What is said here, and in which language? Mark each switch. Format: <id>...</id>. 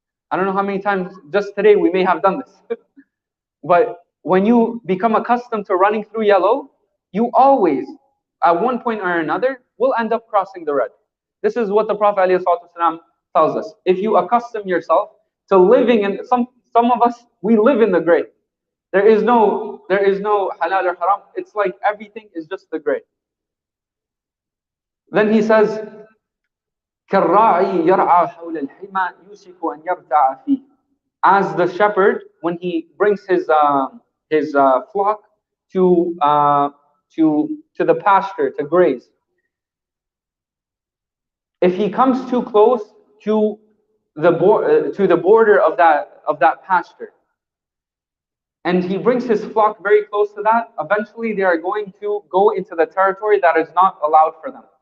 <en>I don't know how many times, just today we may have done this. But when you become accustomed to running through yellow, you always, at one point or another, will end up crossing the red. This is what the Prophet ﷺ tells us. If you accustom yourself to living in, some of us, we live in the gray. There is no there is no halal or haram. It's like everything is just the gray. Then he says,</en> <ar>كالراعي يرعى حول الحمى يوشك أن يرتع فيه.</ar> <en>As the shepherd, when he brings his flock to the pasture to graze, if he comes too close to the border of that pasture, and he brings his flock very close to that, eventually they are going to go into the territory that is not allowed for them.</en>